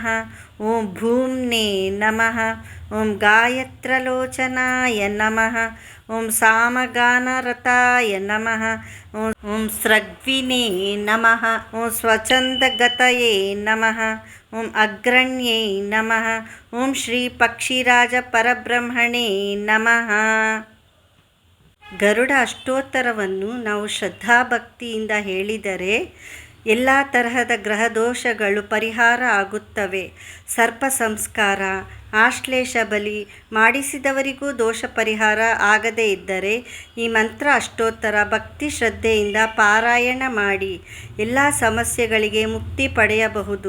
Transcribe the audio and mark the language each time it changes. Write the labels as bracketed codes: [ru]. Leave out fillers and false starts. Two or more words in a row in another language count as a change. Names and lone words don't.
[sa] ಓಂ ಭೂಮ್ನೇ ನಮಃ. ಓಂ ಗಾಯತ್ರಲೋಚನಾಯ ನಮಃ. ಓಂ ಸಾಮಗಾನರತಾಯ ನಮಃ. ಓಂ ಸ್ರಗ್ವಿನೇ ನಮಃ. ಓಂ ಸ್ವಚ್ಛಂದಗತಯೇ ನಮಃ. ಓಂ ಅಗ್ರಣ್ಯೇ ನಮಃ. ಓಂ ಶ್ರೀ ಪಕ್ಷಿರಾಜ ಪರಬ್ರಹ್ಮಣೇ ನಮಃ. [kn] ಗರುಡ ಅಷ್ಟೋತ್ತರವನ್ನು ನಾವು ಶ್ರದ್ಧಾಭಕ್ತಿಯಿಂದ ಹೇಳಿದರೆ ಎಲ್ಲ ತರಹದ ಗ್ರಹದೋಷಗಳು ಪರಿಹಾರ ಆಗುತ್ತವೆ. ಸರ್ಪ ಸಂಸ್ಕಾರ, ಆಶ್ಲೇಷ ಬಲಿ ಮಾಡಿಸಿದವರಿಗೂ ದೋಷ ಪರಿಹಾರ ಆಗದೇ ಇದ್ದರೆ ಈ ಮಂತ್ರ ಅಷ್ಟೋತ್ತರ ಭಕ್ತಿ ಶ್ರದ್ಧೆಯಿಂದ ಪಾರಾಯಣ ಮಾಡಿ ಎಲ್ಲ ಸಮಸ್ಯೆಗಳಿಗೆ ಮುಕ್ತಿ ಪಡೆಯಬಹುದು.